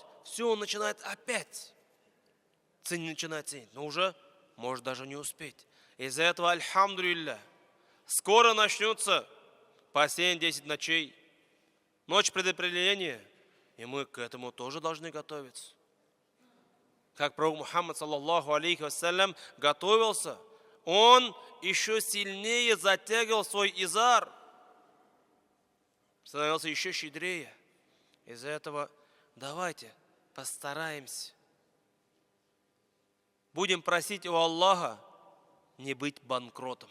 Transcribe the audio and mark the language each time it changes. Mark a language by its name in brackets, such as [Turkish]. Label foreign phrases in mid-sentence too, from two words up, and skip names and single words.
[Russian] Все, он начинает опять начинает ценить. Но уже может даже не успеть. Из-за этого, альхамдулилля, скоро начнется бассейн 10 ночей, ночь предопределения, и мы к этому тоже должны готовиться. Как пророк Мухаммад, [Arabic] صلى الله عليه وسلم, [Russian] готовился, он еще сильнее затягивал свой изар. становился еще щедрее. Из-за этого давайте постараемся. Будем просить у Аллаха не быть банкротом.